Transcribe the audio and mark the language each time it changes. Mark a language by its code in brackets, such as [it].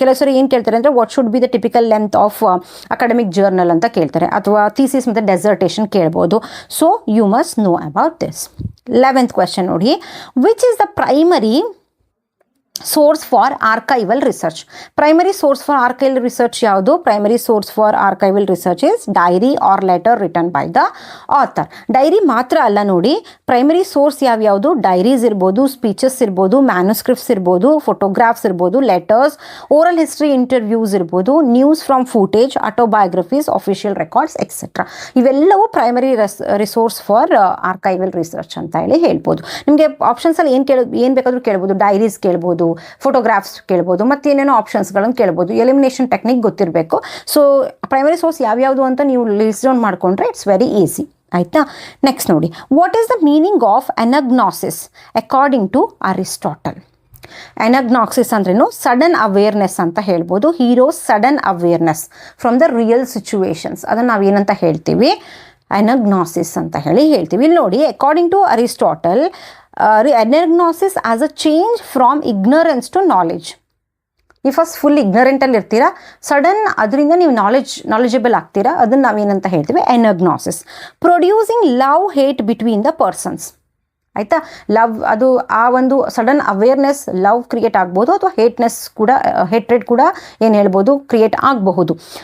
[kn] ಕೆಲವು ಸರಿ ಏನು ಕೇಳ್ತಾರೆ ಅಂದರೆ, [en] what should be the typical length of academic journal [kn] ಅಂತ ಕೇಳ್ತಾರೆ, ಅಥವಾ ಥೀಸಿಸ್ ಮತ್ತು ಡೆಸರ್ಟೇಷನ್ ಕೇಳ್ಬೋದು. [en] So you must know about this. 11th question ನೋಡಿ, which is the primary source for archival research? Primary source for archival research [kn] ಯಾವುದು? [en] Primary source for archival research is diary or letter written by the author. [kn] Dairy ಮಾತ್ರ ಅಲ್ಲ ನೋಡಿ, primary source ಯಾವ್ಯಾವುದು? Diaries ಇರ್ಬೋದು, speeches ಇರ್ಬೋದು, manuscripts ಇರ್ಬೋದು, photographs ಇರ್ಬೋದು, letters, oral history interviews ಇರ್ಬೋದು, news from footage, autobiographies, official records etcetera. ಇವೆಲ್ಲವೂ primary resource for archival research ಅಂತ ಹೇಳಿ ಹೇಳ್ಬೋದು. ನಿಮಗೆ ಆಪ್ಷನ್ಸಲ್ಲಿ ಏನು ಬೇಕಾದರೂ ಕೇಳ್ಬೋದು. ಡೈರೀಸ್ ಕೇಳ್ಬೋದು, ಫೋಟೋಗ್ರಾಫ್ಸ್ ಕೇಳ್ಬೋದು, ಮತ್ತೇನೇನೋ ಆಪ್ಷನ್ಸ್ಗಳನ್ನು ಕೇಳ್ಬೋದು. ಎಲಿಮಿನೇಷನ್ ಟೆಕ್ನಿಕ್ ಗೊತ್ತಿರಬೇಕು. ಸೊ ಪ್ರೈಮರಿ ಸೋರ್ಸ್ ಯಾವ್ಯಾವುದು ಅಂತ ನೀವು ಲಿಸ್ಟ್ ಡೌನ್ ಮಾಡಿಕೊಂಡ್ರೆ [en] It's very easy. [kn] ಆಯಿತಾ? [en] Next ನೋಡಿ, what is the meaning of anagnosis according to Aristotle? Anagnosis ಅಂದ್ರೇನು? Sudden awareness [kn] ಅಂತ ಹೇಳ್ಬೋದು. [en] heroes sudden awareness from the real situations, [kn] ಅದನ್ನು ನಾವೇನಂತ ಹೇಳ್ತೀವಿ? ಅನಗ್ನಾಸಿಸ್ ಅಂತ ಹೇಳ್ತೀವಿ. ಇಲ್ಲಿ ನೋಡಿ, [en] According to Aristotle, anagnosis as a change from ignorance to knowledge. [kn] First full ಇಗ್ನರೆಂಟಲ್ಲಿ ಇರ್ತೀರಾ, ಸಡನ್ ಅದರಿಂದ ನೀವು ನಾಲೆಜಬಲ್ ಆಗ್ತೀರಾ, ಅದನ್ನು ನಾವೇನಂತ ಹೇಳ್ತೀವಿ ಎನಗ್ನಾಸಿಸ್. [en] Producing love hate between the persons. [kn] ಆಯಿತಾ, ಲವ್ ಅದು ಆ ಒಂದು ಸಡನ್ ಅವೇರ್ನೆಸ್ ಲವ್ ಕ್ರಿಯೇಟ್ ಆಗ್ಬೋದು, ಅಥವಾ ಹೇಟ್ರೆಡ್ ಕೂಡ ಏನು ಹೇಳ್ಬೋದು ಕ್ರಿಯೇಟ್ ಆಗಬಹುದು.